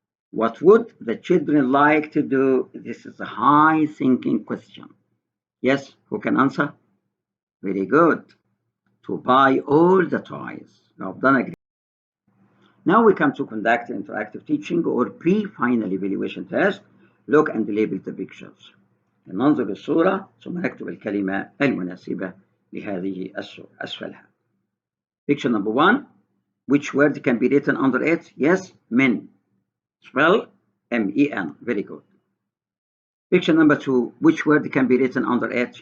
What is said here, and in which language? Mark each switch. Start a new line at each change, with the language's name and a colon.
English: What would the children like to do? This is a high thinking question. Yes, who can answer? Very good. To buy all the toys. You have done a great. Now we come to conduct interactive teaching or pre-final evaluation test. Look and label the pictures.
Arabic: ننظر للصورة ثم نكتب الكلمة المناسبة لهذه الصورة أسفلها.
English: Picture number 1. Which word can be written under it? Yes, men. Spell M-E-N. Very good. Picture number 2. Which word can be written under it?